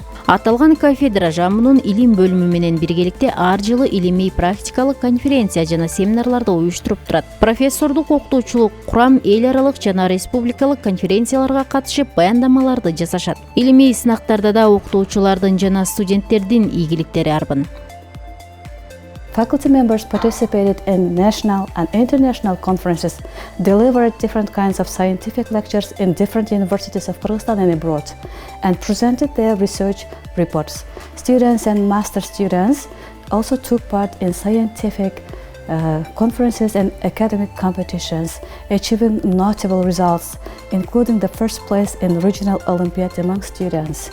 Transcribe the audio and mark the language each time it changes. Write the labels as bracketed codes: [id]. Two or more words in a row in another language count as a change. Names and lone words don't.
[ky] Аталган кафедра жамынын илим бөлүмү менен биргеликте ар жылы илимий практикалык конференция жана семинарларды уюштуруп турат. Профессордук окутуучулук курам эл аралык жана республикалык конференцияларга катышып баяндамаларды жасашат. Илимий сынактарда да окутуучулардын жана студенттердин ийгиликтери арбын. [en] Faculty members participated in national and international conferences, delivered different kinds of scientific lectures in different universities of Kyrgyzstan and abroad, and presented their research reports. Students and master students also took part in scientific conferences and academic competitions, achieving notable results, including the first place in regional Olympiad among students.